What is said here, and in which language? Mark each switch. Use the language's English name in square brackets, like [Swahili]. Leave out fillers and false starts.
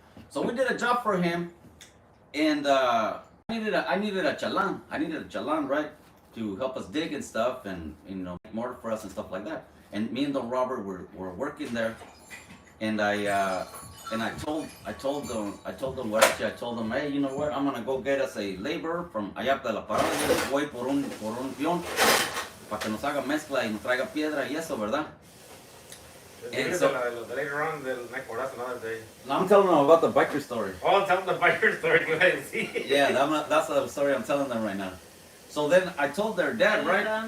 [English] So we did a job for him, and I needed a chalan. I needed a chalan, right, to help us dig and stuff, and make mortar for us and stuff like that. And me and Don Robert were working there, and I told them, hey, you know what? I'm gonna go get us a laborer from [Spanish] allá de la parada. Yo voy por un peón para que nos haga mezcla y nos traiga piedra y eso, ¿verdad? [English] And so, later on, they'll make for us another day. I'm telling them about the biker story. Oh, tell them the biker story. Go ahead and see. Yeah, that's the story I'm telling them right now. So then I told their dad, right?